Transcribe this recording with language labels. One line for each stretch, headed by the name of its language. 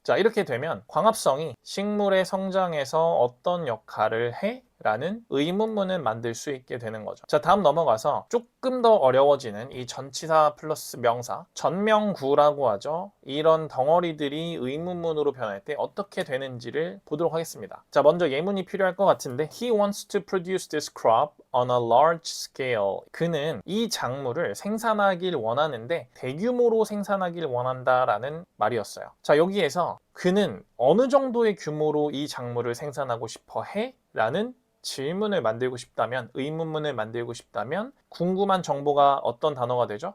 Korean: 자, 이렇게 되면 광합성이 식물의 성장에서 어떤 역할을 해? 라는 의문문을 만들 수 있게 되는 거죠. 자, 다음 넘어가서 조금 더 어려워지는 이 전치사 플러스 명사, 전명구라고 하죠. 이런 덩어리들이 의문문으로 변할 때 어떻게 되는지를 보도록 하겠습니다.
English: 자, 먼저 예문이 필요할 것 같은데 He wants to produce this crop on a large scale.
Korean: 그는 이 작물을 생산하길 원하는데 대규모로 생산하길 원한다라는 말이었어요. 자, 여기에서 그는 어느 정도의 규모로 이 작물을 생산하고 싶어 해? 라는 질문을 만들고 싶다면, 의문문을 만들고 싶다면 궁금한 정보가 어떤 단어가 되죠?